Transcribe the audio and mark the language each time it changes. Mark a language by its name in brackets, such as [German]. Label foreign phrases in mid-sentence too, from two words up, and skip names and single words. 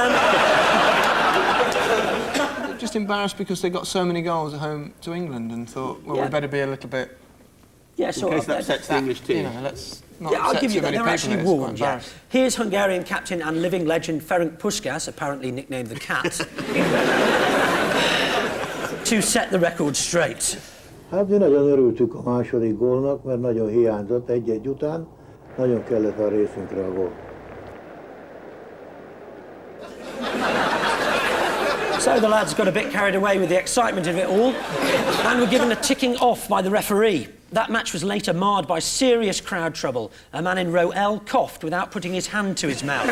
[English] Just embarrassed because they got so many goals at home to England and thought, well, yeah. we better be a little bit... Yeah, in case that upsets the English team. You know, let's not I'll upset give you too that. many They're people. actually warned, yeah. Here's Hungarian captain and living legend Ferenc Puskás, apparently nicknamed the Cat, to set the record straight. [Hungarian] Hát mi nagyon örültük a második gólnak, mert nagyon hiányzott egy-egy után, nagyon kellett a részünkre a gól. [English] So the lads got a bit carried away with the excitement of it all and were given a ticking off by the referee. That match was later marred by serious crowd trouble. A man in row L coughed without putting his hand to his mouth.